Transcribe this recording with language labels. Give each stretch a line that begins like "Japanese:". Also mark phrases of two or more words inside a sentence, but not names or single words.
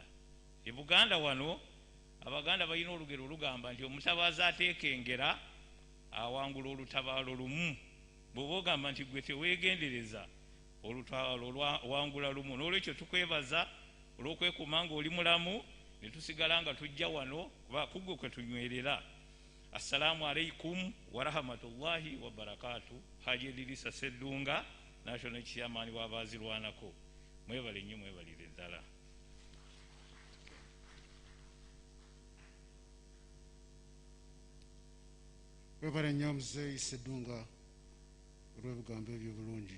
Ganda: E Buganda wano Abaganda balina olugero olugamba nti omutabaazi ateekengera awangula olutabaalo lumu. Bw'oba ogamba nti gwe teweegendereza, olutabaalo wangula lumu. N'olwekyo tukwebaza olw'okwekuuma ng'oli mulamu, ne tusigala nga tujja wano kuba kugwe kwe tunywerera.
Arabic: السلام عليكم ورحمة الله وبركاته.
Ganda: Haji Idrisa Sseddunga, National Chairman w'abaazirwanako. Mwebale nnyo, mwebalire ddala. Webale nnyo Muzeeyi Sseddunga olw'ebigambo ebyo bulungi.